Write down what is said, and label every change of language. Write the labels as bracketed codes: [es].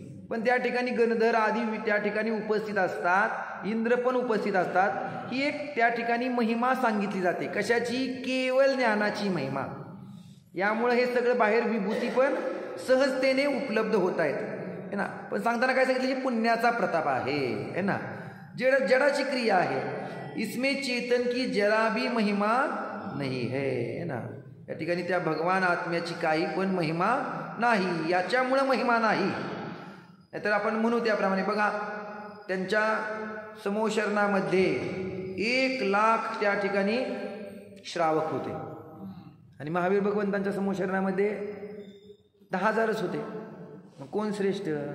[mr] पण त्या ठिकाणी गंधर्व आदी त्या ठिकाणी उपस्थित असतात, इंद्र पण उपस्थित असतात. ही एक त्या ठिकाणी महिमा सांगितली जाते. कशाची? केवळ ज्ञानाची महिमा. यामुळे हे सगळं बाहेर विभूती पण सहजतेने उपलब्ध होत आहेत, [hi] है ना. [mr] पण सांगताना काय सांगितलं? पुण्याचा प्रताप आहे, [hi] है ना. [mr] जडाची क्रिया आहे. [hi] इसमें चेतन की जरा भी महिमा नहीं है ना. [mr] या ठिकाणी त्या भगवान आत्म्याची काही पण महिमा नाही, याच्यामुळं महिमा नाही. नाहीतर आपण म्हणू त्याप्रमाणे बघा, त्यांच्या समोशरणामध्ये 1,00,000 त्या ठिकाणी श्रावक होते आणि महावीर भगवंतांच्या समोशरणामध्ये 10,000च होते. मग कोण श्रेष्ठ?